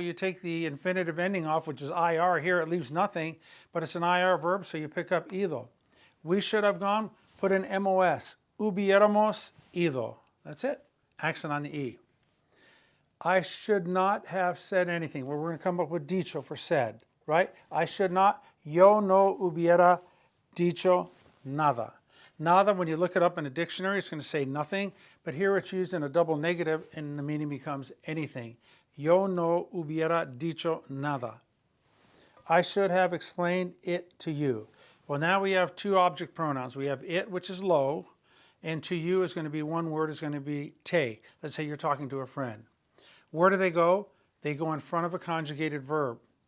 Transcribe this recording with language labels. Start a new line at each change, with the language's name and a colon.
English: You take the infinitive ending off, which is IR. Here it leaves nothing, but it's an IR verb, so you pick up ido. We should have gone, put an MOS.
Spanish: Hubiéramos ido.
English: That's it. Accent on the E. I should not have said anything. Well, we're going to come up with dicho for said, right? I should not.
Spanish: Yo no hubiera dicho nada.
English: Nada, when you look it up in a dictionary, it's going to say nothing, but here it's used in a double negative and the meaning becomes anything.
Spanish: Yo no hubiera dicho nada.
English: I should have explained it to you. Well, now we have two object pronouns. We have it, which is lo, and to you is going to be one word, is going to be te. Let's say you're talking to a friend. Where do they go? They go in front of a conjugated verb.